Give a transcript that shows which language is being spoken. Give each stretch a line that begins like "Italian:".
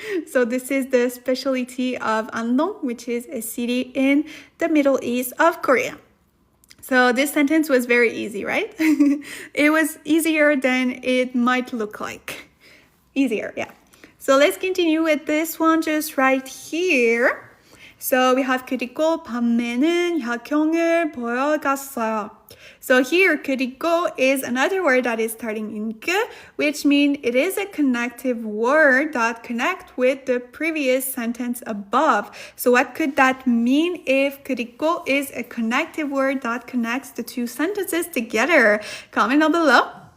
English: So this is the specialty of Andong, which is a city in the Middle East of Korea. So this sentence was very easy, right? It was easier than it might look like. Easier, yeah. So let's continue with this one just right here. So we have
Korean: 그리고 밤에는 야경을 보러 갔어요.
English: So here, 그리고 is another word that is starting in 그, which means it is a connective word that connects with the previous sentence above. So what could that mean if 그리고 is a connective word that connects the two sentences together? Comment down below.